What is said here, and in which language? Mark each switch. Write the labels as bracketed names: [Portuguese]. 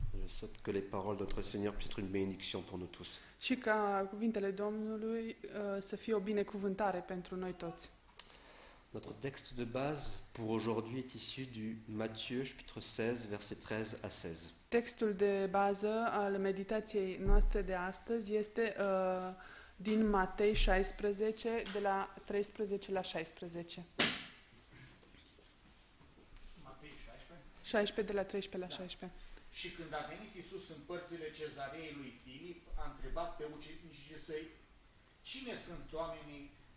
[French] Je souhaite que les paroles de notre Seigneur puissent être une bénédiction pour nous tous. [Romanian] și ca cuvintele Domnului să fie o binecuvântare pentru noi toți. [French] Notre texte de base pour aujourd'hui est issu du Matthieu chapitre 16 verset 13 à 16. [Romanian] Textul de bază al meditației noastre de astăzi este din Matei 16, de la 13 la 16. Matei 16? 16 de la 13 la 16. Și când a venit Iisus în părțile cezarei lui Filip, a întrebat pe ucenicii săi: cine sunt oamenii?